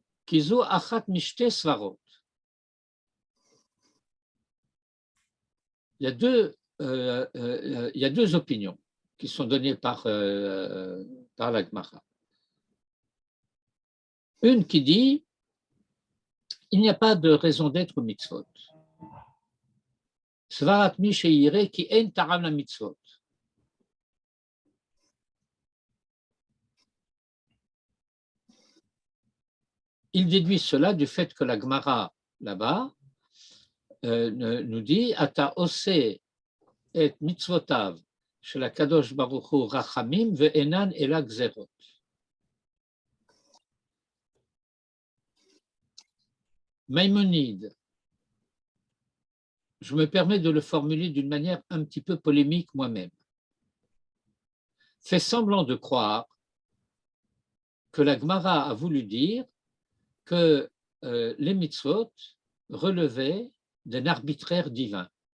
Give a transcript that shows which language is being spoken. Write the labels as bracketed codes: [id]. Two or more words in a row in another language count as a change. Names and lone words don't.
[he] כזו אחת משתי סברות. [fr] Il y a deux opinions qui sont données par la Gemara. Une qui dit il n'y a pas de raison d'être au mitzvot. [he] סברת מי שרואה כי אין טעם למצוות. [fr] Il déduit cela du fait que la Gemara, là-bas, nous dit [he] אתה עושה את מצוותיו של הקדוש ברוך הוא רחמים ואינן אלא גזירות. [fr] Maïmonide, je me permets de le formuler d'une manière un petit peu polémique moi-même, fait semblant de croire que la Gemara a voulu dire que les mitzvot relevaient d'un arbitraire divin.